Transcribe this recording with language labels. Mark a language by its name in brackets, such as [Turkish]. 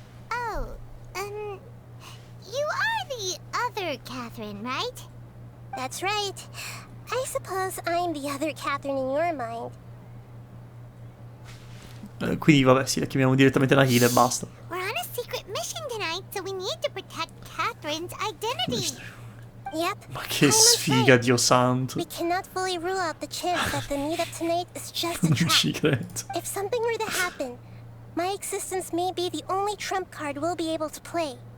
[English] Oh, you are the other Catherine, right? That's right. I suppose I'm the other Catherine in your mind. [Italian] Quindi vabbè, sì, la chiamiamo direttamente la healer e basta. [English] We're on a secret mission tonight, so we need to protect Catherine's identity. Yep. [Italian] Ma che sfiga, Dio santo. [English] We cannot fully rule out the chance that the meetup tonight is just a [Italian] Non ci [English] trap. [Italian] credo. [English] If something were to happen, my existence may be the only trump card we'll be able to play.